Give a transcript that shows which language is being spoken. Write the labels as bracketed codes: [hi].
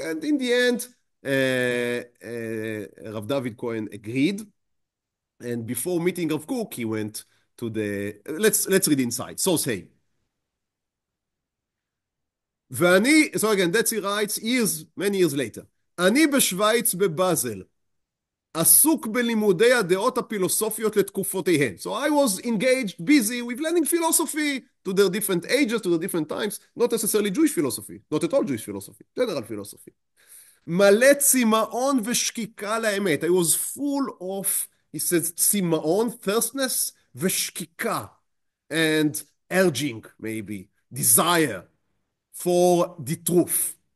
[en] And in the end, Rav David Cohen agreed. And before meeting Rav Kook, he went to the... let's read inside. So say. [he] ואני, [en] so again, that's he writes many years later. [he] אני בשוויץ בבאזל, עסוק בלימודי הדעות הפילוסופיות לתקופותיהן. [en] So I was engaged, busy with learning philosophy to their different ages, to the different times, not necessarily Jewish philosophy, not at all Jewish philosophy, general philosophy. [he] מלא צמאון ושקיקה לאמת. [en] I was full of, he says, [he] צמאון, [en] thirstness, [he] ושקיקה, [en] and urging, maybe, desire, for the truth.